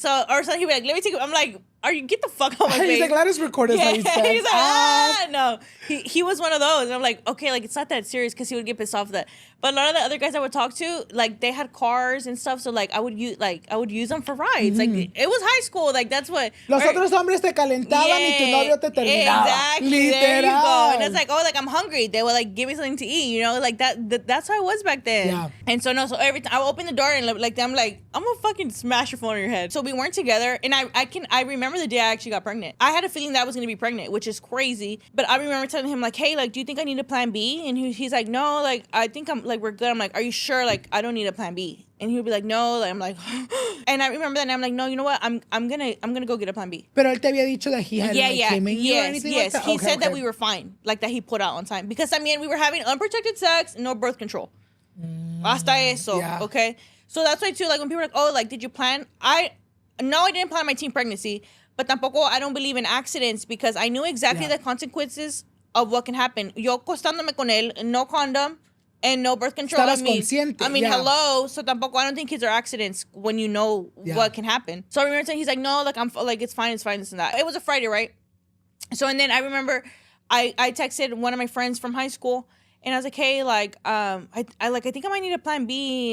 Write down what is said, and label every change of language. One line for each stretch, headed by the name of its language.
English: So he'd be like, let me take it. I'm like, get the fuck out of my face. He's like, let us record this. Yeah. He's like, no. He was one of those. And I'm like, okay, like, it's not that serious, because he would get pissed off with that. But a lot of the other guys I would talk to, like, they had cars and stuff, so, like, I would use them for rides. Like, it was high school. Like, that's what...
Spanish: Los otros hombres te calentaban y tu novio te terminaba.
English: Exactly. Literal. There you go. And it's like, oh, like, I'm hungry. They would, like, give me something to eat, like, that's how it was back then. Yeah. And so every time I would open the door and, like, I'm like, I'm gonna fucking smash your phone on your head. So we weren't together, and I remember the day I actually got pregnant. I had a feeling that I was gonna be pregnant, which is crazy. But I remember telling him, like, hey, like, do you think I need a plan B? And he's like, no, like, I think we're good. I'm like, are you sure? Like, I don't need a plan B. And he would be like, no. Like, I'm like, and I remember that, and I'm like, no, you know what? I'm gonna go get a plan B.
Spanish: Pero él te había dicho
English: that he had you or anything like that? He said that we were fine, like that he put out on time, because we were having unprotected sex, no birth control.
Spanish: Hasta eso,
English: okay. So that's why too, like when people are like, oh, like, did you plan? I didn't plan my teen pregnancy, but
Spanish: tampoco
English: I don't believe in accidents, because I knew exactly the consequences of what can happen.
Spanish: Yo acostándome con él,
English: no condom, and no birth control. Hello. So
Spanish: tampoco,
English: I don't think kids are accidents when you know what can happen. So I remember saying, he's like, no, like, I'm like, it's fine, this and that. It was a Friday, right? So, and then I remember I texted one of my friends from high school, and I was like, hey, like, I think I might need a plan B.